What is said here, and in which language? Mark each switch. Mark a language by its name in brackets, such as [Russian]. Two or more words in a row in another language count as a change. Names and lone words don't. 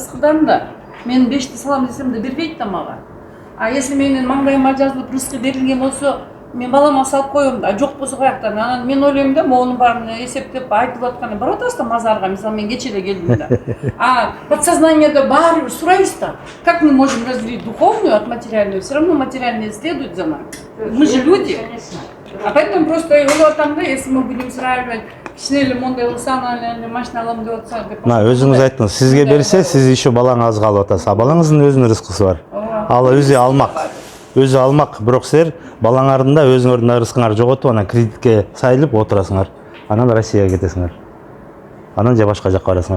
[Kyrgyz] Рызкыдан да мен 5ти салам десем де бербейт да мага. [Russian] А если [Kyrgyz] менин маңдайыма жазылып рызкы берилген болсо, мен балама салып коем да, жок болсо каяктан. Анан мен ойлойм да, монун баарын эсептеп айтып атканы барып атасыз да мазарга. Мисалы мен кече эле келдим да. А подсознаниеда баары бир сурайбыз да. [Russian] Как мы можем разделить духовную от материальную? Все равно материальное следует за нами. Мы же люди. А поэтому просто [Kyrgyz] ойлоп атам да, [Russian] если мы будем сравнивать [Kyrgyz] кичине эле мондай кылса, анан машина алам деп атса деп. Мына өзүңүз айттыңыз, сизге берсе, сиз еще балаңызга алып атасыз. А балаңыздын өзүнүн рызкысы бар. Ал өзү алмак. Өзү алмак, бирок силер балаңардын да өзүңөрдүн да рызкыңарды жоготуп, анан кредитке сайылып отурасыңар. Анан Россияга кетесиңер. Анан же башка жакка барасыңар.